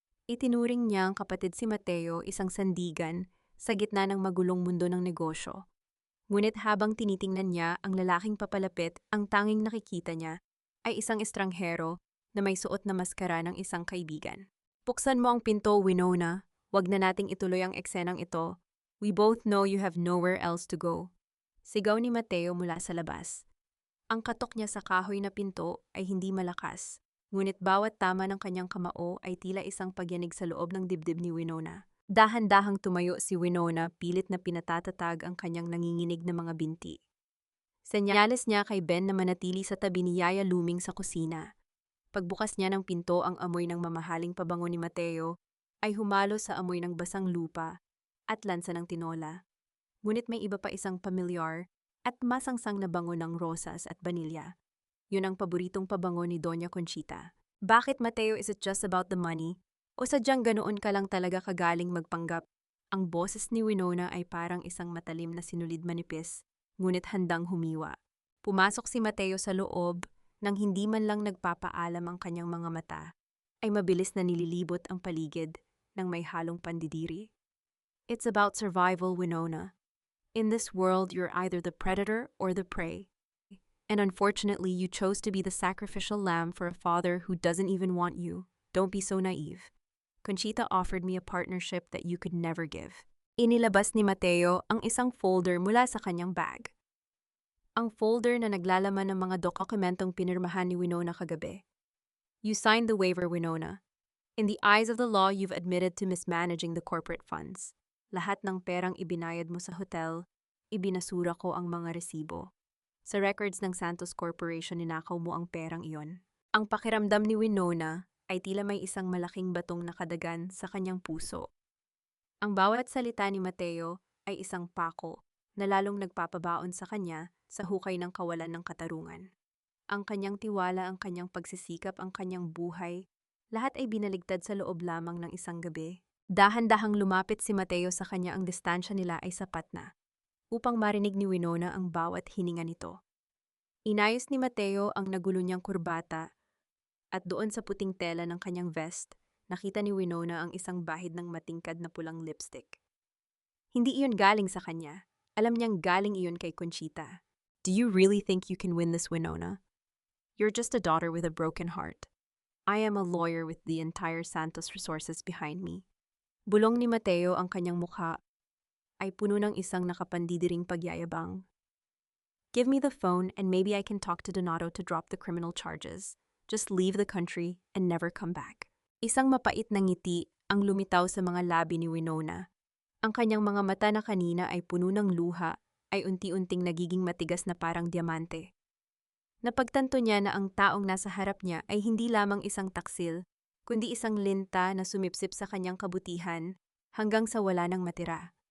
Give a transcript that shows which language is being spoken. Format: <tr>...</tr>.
<tl>Itinuring niya ang kapatid si Mateo isang sandigan sa gitna ng magulong mundo ng negosyo. Ngunit habang tinitingnan niya ang lalaking papalapit, ang tanging nakikita niya ay isang estranghero na may suot na maskara ng isang kaibigan. Buksan mo ang pinto, Winona. Huwag na nating ituloy ang eksenang ito.</tl> <en>We both know you have nowhere else to go.</en> <tl>Sigaw ni Mateo mula sa labas. Ang katok niya sa kahoy na pinto ay hindi malakas, ngunit bawat tama ng kanyang kamao ay tila isang pagyanig sa loob ng dibdib ni Winona. Dahan-dahang tumayo si Winona, pilit na pinatatatag ang kanyang nanginginig na mga binti. Senyales niya kay Ben na manatili sa tabi ni Yaya Luming sa kusina. Pagbukas niya ng pinto, ang amoy ng mamahaling pabango ni Mateo ay humalo sa amoy ng basang lupa at lansa ng tinola. Ngunit may iba pa, isang pamilyar at masangsang na bango ng rosas at banilya. Yun ang paboritong pabango ni Doña Conchita. Bakit,</tl> <en>Mateo, is it just about the money?</en> <tl>O sadyang ganoon ka lang talaga kagaling magpanggap? Ang boses ni Winona ay parang isang matalim na sinulid manipis ngunit handang humiwa. Pumasok si Mateo sa loob nang hindi man lang nagpapaalam ang kanyang mga mata, ay mabilis na nililibot ang paligid ng may halong pandidiri.</tl> <en>It's about survival, Winona. In this world, you're either the predator or the prey. And unfortunately, you chose to be the sacrificial lamb for a father who doesn't even want you. Don't be so naive. Conchita offered me a partnership that you could never give.</en> <tl>Inilabas ni Mateo ang isang folder mula sa kanyang bag. Ang folder na naglalaman ng mga dokumentong pinirmahan ni Winona kagabi.</tl> <en>You signed the waiver, Winona. In the eyes of the law, you've admitted to mismanaging the corporate funds.</en> <tl>Lahat ng perang ibinayad mo sa hotel, ibinasura ko ang mga resibo. Sa records ng Santos Corporation, ninakaw mo ang perang iyon. Ang pakiramdam ni Winona ay tila may isang malaking batong nakadagan sa kanyang puso. Ang bawat salita ni Mateo ay isang pako na lalong nagpapabaon sa kanya sa hukay ng kawalan ng katarungan. Ang kanyang tiwala, ang kanyang pagsisikap, ang kanyang buhay, lahat ay binaligtad sa loob lamang ng isang gabi. Dahan-dahang lumapit si Mateo sa kanya, ang distansya nila ay sapat na upang marinig ni Winona ang bawat hininga nito. Inayos ni Mateo ang nagulo niyang kurbata at doon sa puting tela ng kanyang vest, nakita ni Winona ang isang bahid ng matingkad na pulang lipstick. Hindi iyon galing sa kanya. Alam niyang galing iyon kay Conchita.</tl> <en>Do you really think you can win this, Winona? You're just a daughter with a broken heart. I am a lawyer with the entire Santos Resources behind me.</en> <tl>Bulong ni Mateo, ang kanyang mukha ay puno ng isang nakapandidiring pagyayabang.</tl> <en>Give me the phone and maybe I can talk to Donato to drop the criminal charges. Just leave the country and never come back.</en> <tl>Isang mapait na ngiti ang lumitaw sa mga labi ni Winona. Ang kanyang mga mata na kanina ay puno ng luha ay unti-unting nagiging matigas na parang diamante. Napagtanto niya na ang taong nasa harap niya ay hindi lamang isang taksil, kundi isang linta na sumipsip sa kanyang kabutihan hanggang sa wala nang matira.</tl>